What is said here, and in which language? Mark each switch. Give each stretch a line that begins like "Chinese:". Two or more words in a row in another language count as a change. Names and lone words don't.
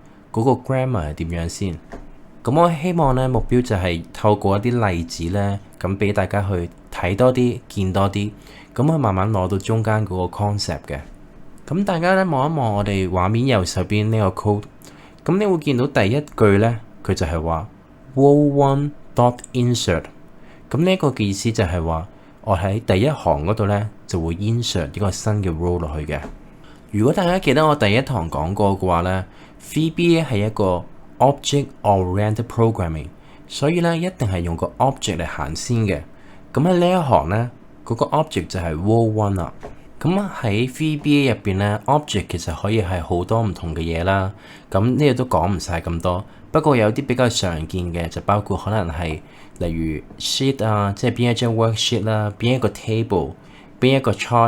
Cantonese: 嗰個 grammar 係點樣先？咁我希望咧目標就係透過一啲例子咧，咁俾大家去睇多啲、見多啲，咁去慢慢攞到中間嗰個 concept 嘅。咁大家咧望一望我哋畫面右手邊呢個 code，咁你會見到第一句咧，佢就係話
English: row one dot insert。
Cantonese: 咁呢個嘅意思就係話，我喺第一行嗰度咧就會 insert 一個新嘅 row 落去嘅。如果大家記得我第一堂講過嘅話咧，VBA 係一個
English: object-oriented programming，
Cantonese: 所以咧一定係用個 object 嚟行先嘅。咁喺呢一行咧，嗰個 object 就係
English: row one
Cantonese: 啦。咁喺 VBA 入邊咧 ，object 其實可以係好多唔同嘅嘢啦。咁呢度都講唔晒咁多，不過有啲比較常見嘅就包括可能係例如 sheet 啊，即係邊一張 worksheet 啦，邊一個 table， 邊一個 chart。